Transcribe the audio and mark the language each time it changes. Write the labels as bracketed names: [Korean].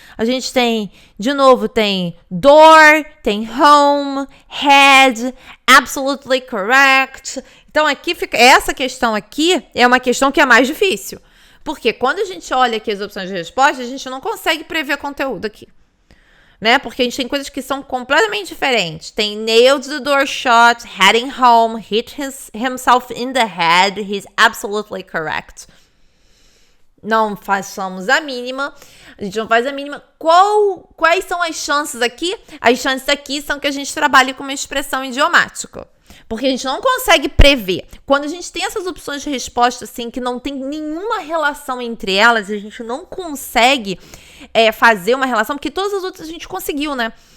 [Portuguese] A gente tem, de novo, tem door, tem home, [English] head, absolutely correct. [Portuguese] Então, aqui fica, essa questão aqui é uma questão que é mais difícil. Porque quando a gente olha aqui as opções de resposta, a gente não consegue prever conteúdo aqui. Né? Porque a gente tem coisas que são completamente diferentes. Tem [English] nailed the door shut, heading home, hit himself in the head, he's absolutely correct. [Portuguese] Não façamos a mínima, a gente não faz a mínima. Quais são as chances aqui? As chances aqui são que a gente trabalhe com uma expressão idiomática. Porque a gente não consegue prever. Quando a gente tem essas opções de resposta, assim, que não tem nenhuma relação entre elas, a gente não consegue fazer uma relação, porque todas as outras a gente conseguiu, né?